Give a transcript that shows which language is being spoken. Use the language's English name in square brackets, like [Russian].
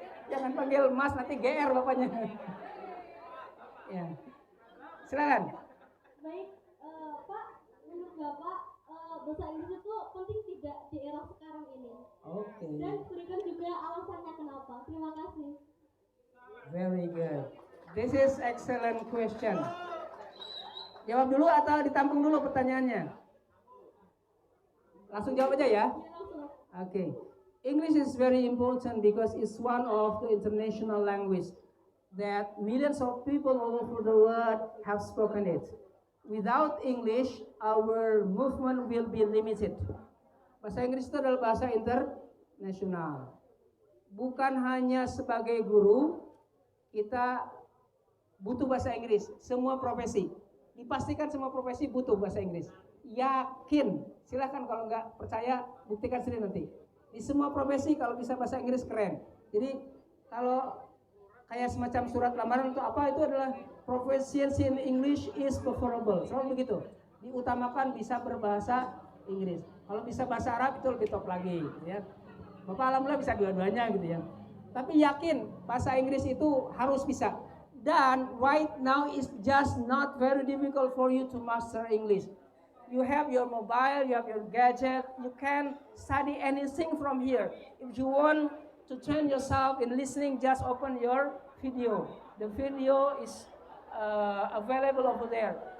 [Indonesian] Jangan panggil Mas, nanti GR bapaknya. Ya. Silakan. Baik, Pak, menurut Bapak bahasa Inggris itu penting tidak di era sekarang ini? Oke. Dan berikan juga alasannya kenapa. Terima kasih. [English] Very good. This is excellent question. [Indonesian] Jawab dulu atau ditampung dulu pertanyaannya? Langsung jawab aja ya. Okay. [English] English is very important because it's one of the international language that millions of people all over the world have spoken it. Without English, our movement will be limited. [Indonesian] Bahasa Inggris itu adalah bahasa internasional. Bukan hanya sebagai guru, kita butuh bahasa Inggris. Semua profesi. Dipastikan semua profesi butuh bahasa Inggris. Yakin. Silahkan kalau nggak percaya, buktikan sendiri nanti. Di semua profesi kalau bisa bahasa Inggris keren. Jadi kalau kayak semacam surat lamaran untuk apa, itu adalah [English] proficiency in English is preferable. [Indonesian] Selalu begitu. Diutamakan bisa berbahasa Inggris. Kalau bisa bahasa Arab itu lebih top lagi, ya. Bapak alhamdulillah bisa dua-duanya gitu ya. Tapi yakin bahasa Inggris itu harus bisa. Dan [English] right now is just not very difficult for you to master English. You have your mobile, you have your gadget, you can study anything from here. If you want to train yourself in listening, just open your video. The video is available over there.